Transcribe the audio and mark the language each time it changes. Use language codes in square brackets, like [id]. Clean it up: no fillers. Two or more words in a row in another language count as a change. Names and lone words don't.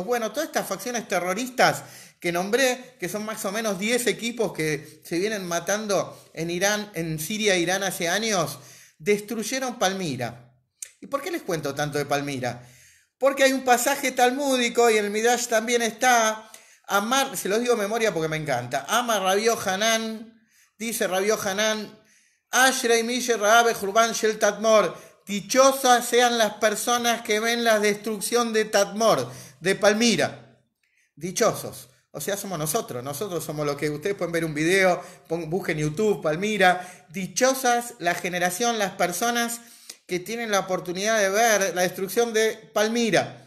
[es] Bueno, todas estas facciones terroristas que nombré, que son más o menos 10 equipos que se vienen matando en Siria e Irán hace años, destruyeron Palmira. ¿Y por qué les cuento tanto de Palmira? Porque hay un pasaje talmúdico, y en el Midrash también está, se los digo de memoria porque me encanta, [he] אמר רבי יוחנן, [es] dice Rabbi Yohanan, [he] אשרי מי שראה בחורבן של תדמור, [es] dichosas sean las personas que ven la destrucción de Tadmor, de Palmira. Dichosos. O sea, somos nosotros somos los que ustedes pueden ver un video, busquen YouTube, Palmira. Dichosas la generación, las personas que tienen la oportunidad de ver la destrucción de Palmira.